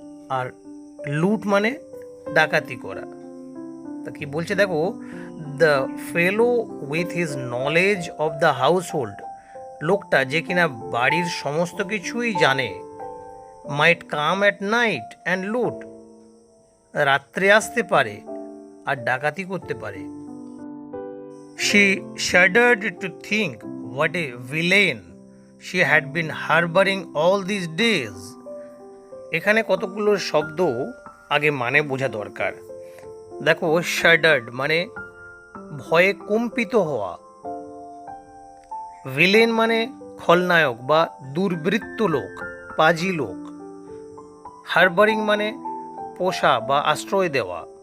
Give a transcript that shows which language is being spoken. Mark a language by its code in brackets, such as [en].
[bn] আর লুট মানে ডাকাতি করা। তা কি বলছে দেখো, [en] the fellow with his knowledge of the household, [bn] লোকটা যে কিনা বাড়ির সমস্ত কিছুই জানে, [en] might come at night and loot, [bn] রাত্রে আসতে পারে আর ডাকাতি করতে পারে। [en] She shuddered to think what a villain she had been harboring all these days. [bn] এখানে কতগুলো শব্দ আগে মানে বোঝা দরকার। দেখো shuddered মানে ভয়ে কম্পিত হওয়া, ভিলেন মানে খলনায়ক বা দুর্বৃত্ত লোক, পাজি লোক, হারবারিং মানে পোষা বা আশ্রয় দেওয়া।